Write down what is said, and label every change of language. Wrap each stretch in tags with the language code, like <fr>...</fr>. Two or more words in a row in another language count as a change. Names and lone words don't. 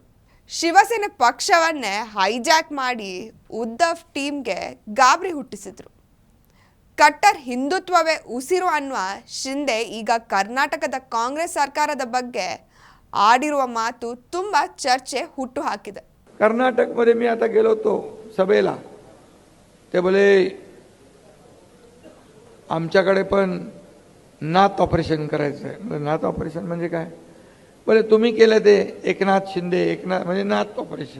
<kn>ಶಿವಸೇನೆ ಪಕ್ಷವನ್ನೇ ಹೈಜಾಕ್ ಮಾಡಿ ಉದ್ಧವ್ ಟೀಮ್ಗೆ ಗಾಬರಿ ಹುಟ್ಟಿಸಿದ್ರು. ಕಟ್ಟರ್ ಹಿಂದುತ್ವವೇ ಉಸಿರು ಅನ್ನುವ ಶಿಂದೆ ಈಗ ಕರ್ನಾಟಕದ ಕಾಂಗ್ರೆಸ್ ಸರ್ಕಾರದ ಬಗ್ಗೆ ಆಡಿರುವ ಮಾತು ತುಂಬಾ ಚರ್ಚೆ ಹುಟ್ಟು ಹಾಕಿದೆ.</kn> <mr>कर्नाटकमध्ये मी आता गेलो होतो सभेला, ते बोले आमच्याकडे पण नात ऑपरेशन करायचं आहे. नात ऑपरेशन म्हणजे काय? बोले तुम्ही केलं ते एकनाथ शिंदे, एकनाथ म्हणजे नात ऑपरेशन.</mr>